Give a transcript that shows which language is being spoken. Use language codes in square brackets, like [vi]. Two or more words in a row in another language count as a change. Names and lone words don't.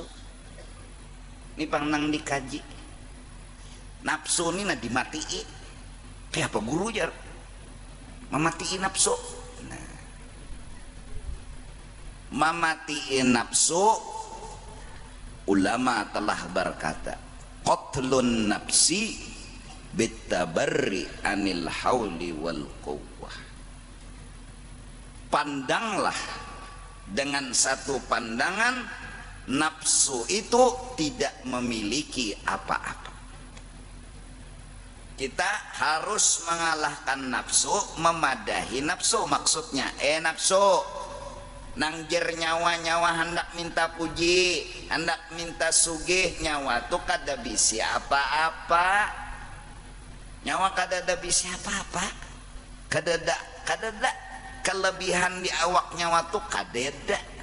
[bjn] Ini pangnang dikaji, nafsu ini nah dimatii. Kayak apa guru jar? Mematiin nafsu. [id] Nah, mematiin nafsu, ulama telah berkata, [ar] قتل النفس بالتبري عن الحول والقوة. [id] Pandanglah dengan satu pandangan, nafsu itu tidak memiliki apa-apa. Kita harus mengalahkan nafsu, memadahi nafsu. [bjn] Maksudnya, nafsu nangjer nyawa-nyawa hendak minta puji, hendak minta sugih, nyawa tuh kada bisa apa-apa. Nyawa kada ada bisa apa-apa. Kada ada kelebihan di awak nyawa tuh kada ada.